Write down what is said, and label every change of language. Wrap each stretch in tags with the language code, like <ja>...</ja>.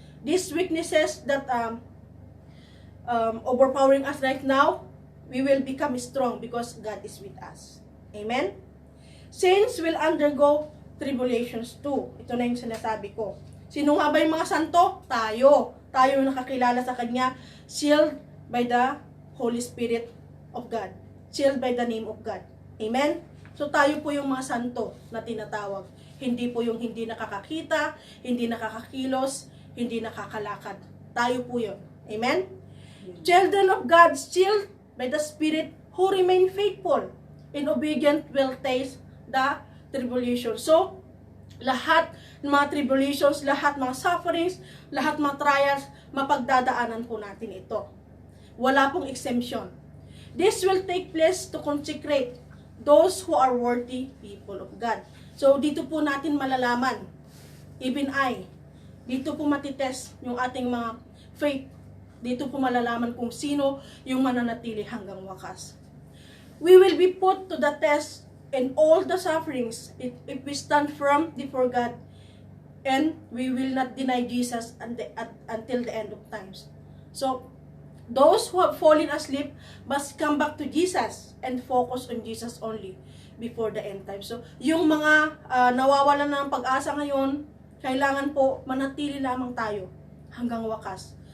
<en>These weaknesses that overpowering us right now, we will become strong because God is with us. Amen? Saints will undergo tribulations too.</en> <tl>Ito na yung sinasabi ko. Sino nga ba yung mga santo? Tayo. Tayo nakakilala sa Kanya,</tl> <en>sealed by the Holy Spirit of God. Sealed by the name of God. Amen?</en> <tl>So tayo po yung mga santo na tinatawag. Hindi po yung hindi nakakakita, hindi nakakakilos, hindi nakakalakad. Tayo po yun. Amen?</tl> <en>Children of God, sealed by the Spirit who remain faithful and obedient will taste the tribulation.</en> <tl>So, lahat ng mga tribulations, lahat mga sufferings, lahat mga trials, mapagdadaanan po natin ito. Wala pong exemption.</tl> <en>This will take place to consecrate those who are worthy people of God.</en> <tl>So, dito po natin malalaman, even dito po matitest yung ating mga faith. Dito po malalaman kung sino yung mananatili hanggang wakas.</tl> <en>We will be put to the test in all the sufferings if we stand firm before God, and we will not deny Jesus until the end of times. So, those who have fallen asleep must come back to Jesus and focus on Jesus only before the end time.</en> <tl>So, yung mga nawawalan na ng pag-asa ngayon, kailangan po manatili lamang tayo hanggang wakas.</tl>